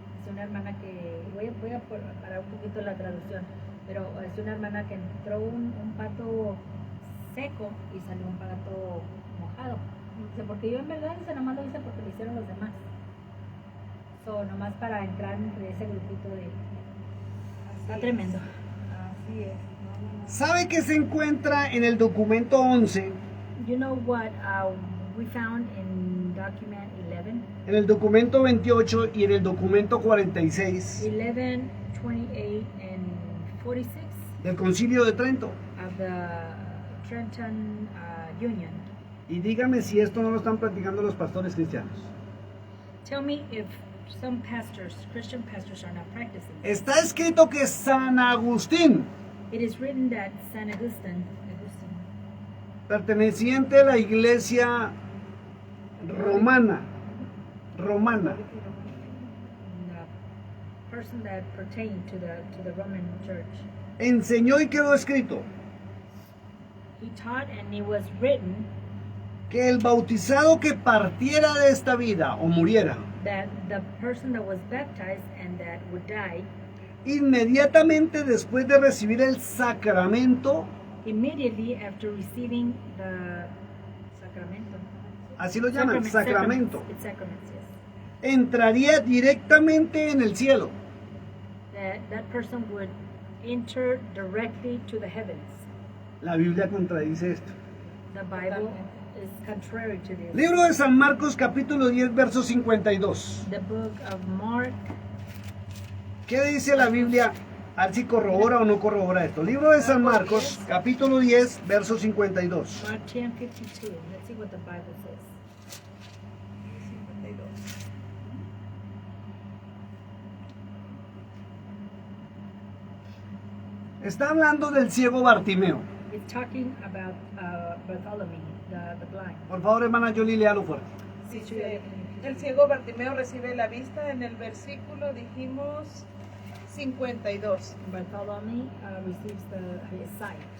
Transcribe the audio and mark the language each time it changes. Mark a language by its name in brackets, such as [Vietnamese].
[Spanish] Es una hermana que, voy a parar un poquito la traducción, pero es una hermana que entró un pato seco y salió un pato mojado. Dice, porque yo en verdad dice, nomás lo hice porque lo hicieron los demás. So, nomás para entrar entre ese grupito de... Está Así tremendo. es. Así es. No. ¿Sabe que se encuentra en el documento 11, [English] You know what we found in document 11? [Spanish] en el documento 28 y en el documento 46 [English] 11, 28, and 46 [Spanish] del Concilio de Trento? [English] of the Trenton Union. [Spanish] Y dígame si esto no lo están practicando los pastores cristianos. [English] Tell me if some pastors, Christian pastors, are not practicing. [Spanish] Está escrito que San Agustín, [English] It is written that San Augustine, [Spanish] perteneciente a la iglesia romana, [English] the person that pertained to the Roman Church, [Spanish] enseñó y quedó escrito [English] he taught and it was written [Spanish] que el bautizado que partiera de esta vida o muriera, [English] that the person that was baptized and that would die [Spanish] inmediatamente después de recibir el sacramento, [English] immediately after receiving the sacramento. [Spanish] así lo llaman, sacramento, [English] It's sacraments, yes. [Spanish] entraría directamente en el cielo. [English] That person would enter directly to the heavens. [Spanish] La Biblia contradice esto. [English] The Bible is contrary to this. [Spanish] Libro de San Marcos, capítulo 10, verso 52. [English] The book of Mark, [Spanish] ¿Qué dice la Biblia? A ver si corrobora o no corrobora esto. Libro de San Marcos, capítulo 10, verso 52. [English] Mark 10:52. Let's see what the Bible says. 52. [Spanish] Está hablando del ciego Bartimeo. [English] It's talking about Bartholomew, the blind. [Spanish] Por favor, hermana Jolie, léalo fuerte. Dice, el ciego Bartimeo recibe la vista en el versículo, dijimos, 52. [English] Bartholomew receives his sight.